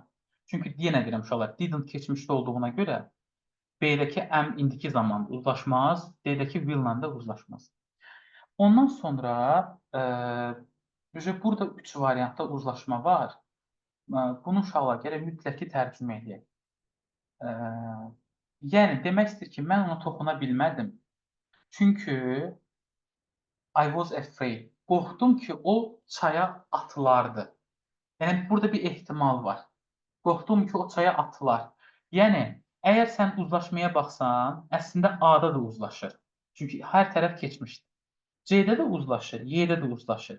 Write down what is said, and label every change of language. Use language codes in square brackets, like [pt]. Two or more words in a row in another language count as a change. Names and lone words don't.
[az] Çünki yenə deyirəm uşaqlar, didn't keçmişdə olduğuna görə B-dəki am indiki zamanda uzlaşmaz, D-dəki will-la da uzlaşmaz. Ondan sonra burada 3 variantda uzlaşma var. Bunu uşaqlar gərək mütləqi tərcümə edək. Yəni, demək istəyir ki, mən ona toxuna bilmədim. [en] Çünki I was afraid. [az] Qorxdum ki, o çaya atılardı. Yəni, burada bir ehtimal var. Qorxdum ki, o çaya atılar. Yəni, əgər sən uzlaşmaya baxsan, əslində A-da da uzlaşır. Çünki hər tərəf keçmişdir. C-də də uzlaşır, Y-də də uzlaşır.